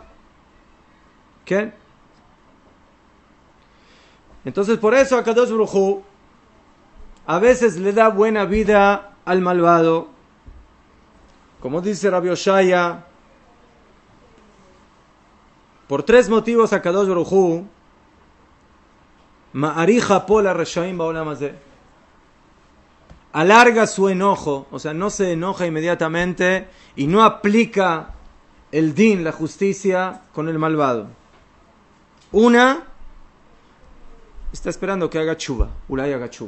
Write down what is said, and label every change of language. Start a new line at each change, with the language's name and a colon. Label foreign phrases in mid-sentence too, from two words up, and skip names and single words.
Spanish: ¿Qué? Entonces por eso a Kadosh Baruj Hu a veces le da buena vida al malvado. Como dice Rabbi Oshaya, por tres motivos a Kadosh Baruj Hu
Hebrew: מאריך אפו לרשעים בעולם הזה,
Spanish: alarga su enojo, o sea, no se enoja inmediatamente y no aplica el din, la justicia, con el malvado. Una, está esperando que haga tshuva, ulay haga tshuva.